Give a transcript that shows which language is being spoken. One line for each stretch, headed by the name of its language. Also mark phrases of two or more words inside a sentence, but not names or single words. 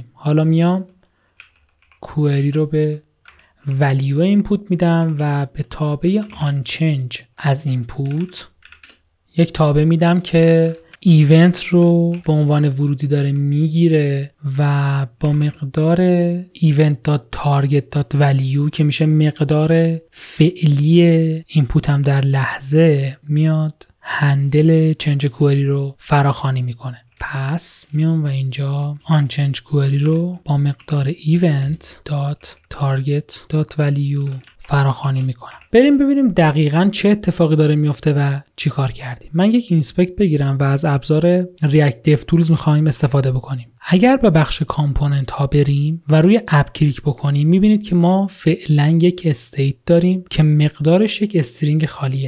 Persian: حالا میام کوئری رو به
English: value input
Persian: میدم و به تابع آنچنج از اینپوت یک تابع میدم که ایونت رو به عنوان ورودی داره میگیره و با مقدار event.target.value که میشه مقدار فعلی اینپوت هم در لحظه میاد هندل چنج کوئری رو فراخوانی میکنه. پس میام و اینجا آنچنج کوئری رو با مقدار event.target.value فراخوانی میکنم. بریم ببینیم دقیقاً چه اتفاقی داره میفته و چی کار کردیم. من یک اینسپکت بگیرم و از ابزار ریاکت دیو تولز میخوایم استفاده بکنیم. اگر به بخش کامپوننت ها بریم و روی اپ کلیک بکنیم میبینید که ما فعلا یک استیت داریم که مقدارش یک استرینگ خالیه.